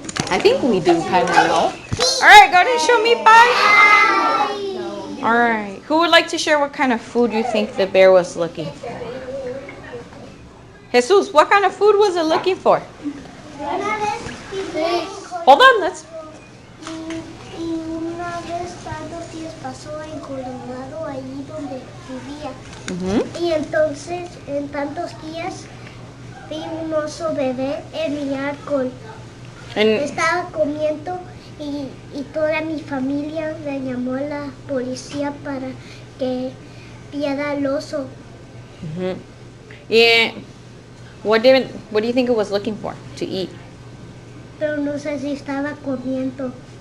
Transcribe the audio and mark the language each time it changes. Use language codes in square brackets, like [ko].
[en] I think we do kind of know. All right, go ahead and show me bye. All right. Who would like to share what kind of food you think the bear was looking for? Jesus, what kind of food was it looking for? Hold on, let's. [es] Y una vez tantos días pasó en Colorado, allí donde vivía. Y entonces, en tantos días, vi un oso bebé en mi árbol. Estaba comiendo y toda mi familia le llamó a la policía para que viera al oso. [en] Yeah. What do you think it was looking for to eat? [es] Pero no sé si estaba comiendo.